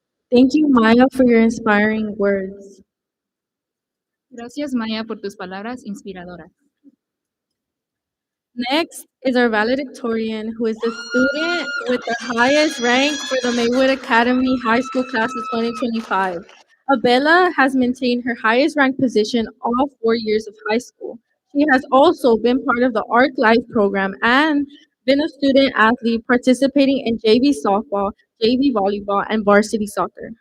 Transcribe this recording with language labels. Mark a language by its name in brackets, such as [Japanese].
[English] Thank you, Maya, for your inspiring words. [Spanish] Gracias, Maya, por tus palabras inspiradoras. [English] Next is our valedictorian, who is the student with the highest rank for the Maywood Academy High School Class of 2025. Abella has maintained her highest ranked position all 4 years of high school. She has also been part of the ARC Life program and been a student athlete participating in JV softball, JV volleyball, and varsity soccer.